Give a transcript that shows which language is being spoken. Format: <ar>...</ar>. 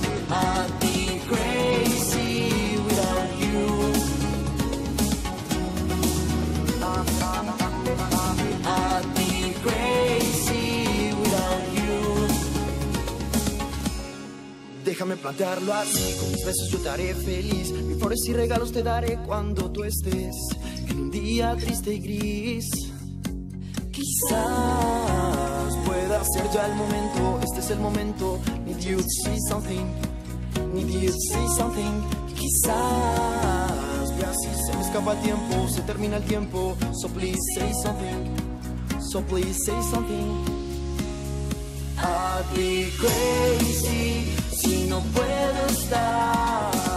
<en>I'll be crazy without you. I'll be crazy without you.</en> <es>Déjame plantearlo así, con mis besos yo te haré feliz. Mis flores y regalos te daré cuando tú estés en un día triste y gris. Quizás pueda ser ya el momento, este es el momento.</es> <en>Need you to see something, need you to see something.</en> <es>Quizás ve así, se me escapa el tiempo, se termina el tiempo.</es> <en>So please say something, so please say something.</en> <es>I'll be crazy si no puedo estar</es>